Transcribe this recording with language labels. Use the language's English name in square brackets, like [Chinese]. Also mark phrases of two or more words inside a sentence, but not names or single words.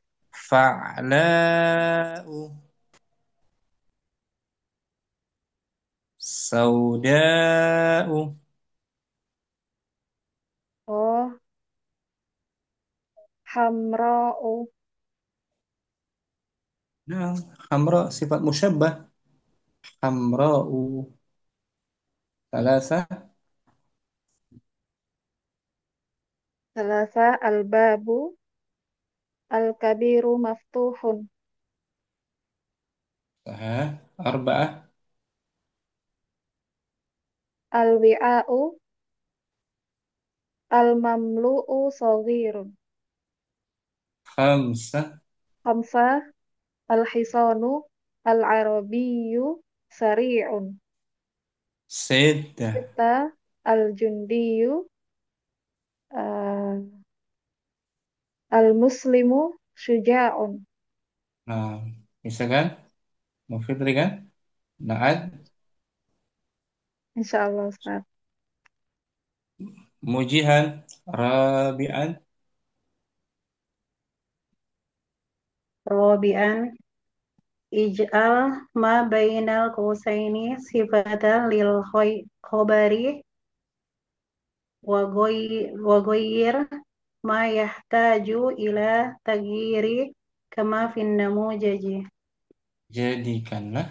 [Arabic] فعلاء. سوداء. Oh, hamra'u. Nah, حمراء صفة مشبهة. Hamra'u. Salasa. ثلاثة الباب الكبير مفتوح. Arba'ah. الوعاء المملوء صغير. Khamsah. خمسة الحصان العربي سريع. Siddah. ستة الجندي المسلم شجاع. [Banjar] Nah, bisa kan? Mau Fitri kan? [Arabic] Naat. إن شاء الله أستاذ. موجها. رابعا. رابعا اجعل ما بين القوسين صفة للخبر وغير ما يحتاج إلى تغيير كما في النموذج. [Banjar] Jadikanlah